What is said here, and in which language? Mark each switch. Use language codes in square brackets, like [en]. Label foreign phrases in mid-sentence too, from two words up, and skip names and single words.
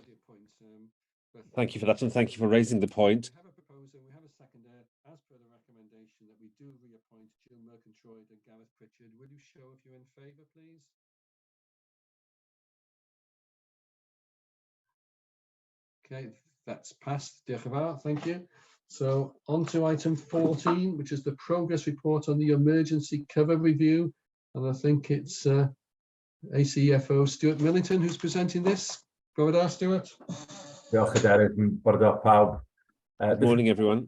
[en] Thank you for that, and thank you for raising the point. We have a proposal, we have a seconder, as per the recommendation, that we do reappoint Jill Murgatroyd and Gareth Pritchard. Will you show if you're in favour, please? Okay, that's passed. [cy] Diolch yn fawr. [en] Thank you. So on to item 14, which is the progress report on the emergency cover review. And I think it's ACFO Stuart Millington who's presenting this. Go ahead, Stuart. Good morning, everyone.